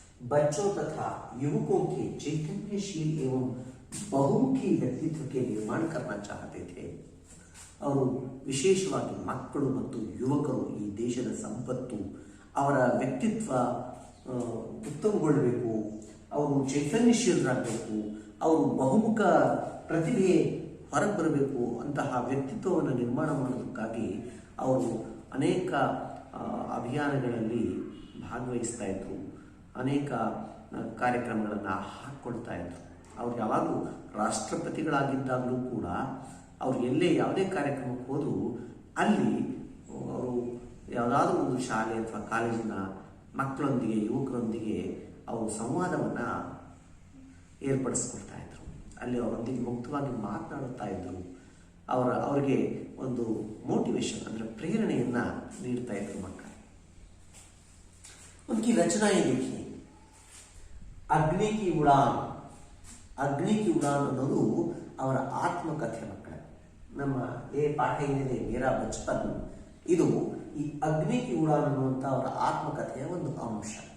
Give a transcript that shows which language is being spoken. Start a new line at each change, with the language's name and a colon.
Hindi: बच्चों तथा युवकों के चैतन्यशील एवं बहुमुखी व्यक्तित्व के निर्माण करना चाहते थे.
Kannada: ಅವರು ವಿಶೇಷವಾಗಿ ಮಕ್ಕಳು ಮತ್ತು ಯುವಕರು ಈ ದೇಶದ ಸಂಪತ್ತು, ಅವರ ವ್ಯಕ್ತಿತ್ವ ಉತ್ತಮಗೊಳ್ಳಬೇಕು, ಅವರು ಚೈತನ್ಯಶೀಲರಾಗಬೇಕು, ಅವರು ಬಹುಮುಖ ಪ್ರತಿಭೆ ಹೊರಗೆ ಬರಬೇಕು ಅಂತಹ ವ್ಯಕ್ತಿತ್ವವನ್ನು ನಿರ್ಮಾಣ ಮಾಡೋದಕ್ಕಾಗಿ ಅವರು ಅನೇಕ ಅಭಿಯಾನಗಳಲ್ಲಿ ಭಾಗವಹಿಸ್ತಾ ಇದ್ರು, ಅನೇಕ ಕಾರ್ಯಕ್ರಮಗಳನ್ನು ಹಾಕ್ಕೊಳ್ತಾ ಇದ್ರು. ಅವ್ರು ಯಾವಾಗಲೂ ರಾಷ್ಟ್ರಪತಿಗಳಾಗಿದ್ದಾಗಲೂ ಕೂಡ ಅವ್ರು ಎಲ್ಲೇ ಯಾವುದೇ ಕಾರ್ಯಕ್ರಮಕ್ಕೆ ಹೋದರೂ ಅಲ್ಲಿ ಅವರು ಯಾವುದಾದ್ರೂ ಒಂದು ಶಾಲೆ ಅಥವಾ ಕಾಲೇಜಿನ ಮಕ್ಕಳೊಂದಿಗೆ, ಯುವಕರೊಂದಿಗೆ ಅವರು ಸಂವಾದವನ್ನು ಏರ್ಪಡಿಸ್ಕೊಳ್ತಾ ಇದ್ರು. ಅಲ್ಲಿ ಅವರೊಂದಿಗೆ ಮುಕ್ತವಾಗಿ ಮಾತನಾಡುತ್ತಾ ಇದ್ದರು. ಅವರಿಗೆ ಒಂದು ಮೋಟಿವೇಶನ್ ಅಂದರೆ ಪ್ರೇರಣೆಯನ್ನು ನೀಡ್ತಾ ಇದ್ರು ಮಕ್ಕಳು.
Hindi: उनकी रचनाएं देखिए.
Kannada: अग्नि की उड़ान, अग्नि की उड़ान ಅನ್ನೋದು ಅವರ ಆತ್ಮಕಥೆ ಮಕ್ಕಳೇ. ನಮ್ಮ ಪಾಠ ಏನಿದೆ ಮೇರಾ ಬಚ್ಪನ್, ಇದು ಈ ಅಗ್ನಿ ಕಿ ಉಡಾನ್ ಅನ್ನುವಂಥ ಅವರ ಆತ್ಮಕಥೆಯ ಒಂದು ಅಂಶ.